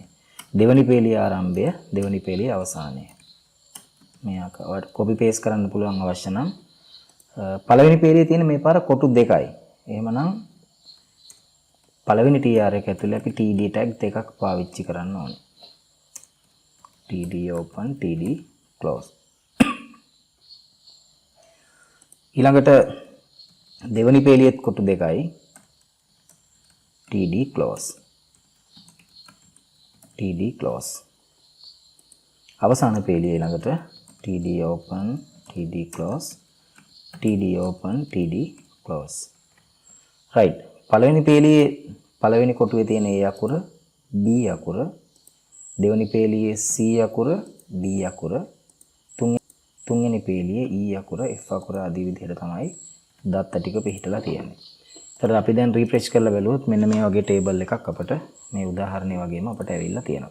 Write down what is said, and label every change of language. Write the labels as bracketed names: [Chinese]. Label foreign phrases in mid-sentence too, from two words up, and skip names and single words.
[Sinhala] දෙවෙනි පේළිය ආරම්භය, දෙවෙනි පේළිය අවසානය. මේ ආකාරයට [English] copy paste [Sinhala] කරන්න පුළුවන් අවශ්‍ය නම් පළවෙනි පේළියේ තියෙන මේ පාර කොටු දෙකයි. එහෙමනම් පළවෙනි tr එක ඇතුලේ අපි [English] td tag [Sinhala] දෙකක් පාවිච්චි කරන්න ඕනේ. [English] td open td close. [Sinhala] ඊළඟට දෙවෙනි පේළියෙත් කොටු දෙකයි. [English] td close. td close. [Sinhala] අවසාන පේළිය ඊළඟට [English] td open td close. td open td close. right. [Sinhala] පළවෙනි පේළියේ පළවෙනි කොටුවේ තියෙන a අකුර b අකුර, දෙවෙනි පේළියේ c අකුර b අකුර, තුන්වෙනි පේළියේ e අකුර f අකුර ආදී විදිහට තමයි දත්ත ටික පිහිටලා තියෙන්නේ. ඒතර අපි දැන් රිෆ්‍රෙෂ් කරලා බලුවොත් මෙන්න මේ වගේ ටේබල් එකක් අපට මේ උදාහරණය වගේම අපට ඇවිල්ලා තියෙනවා.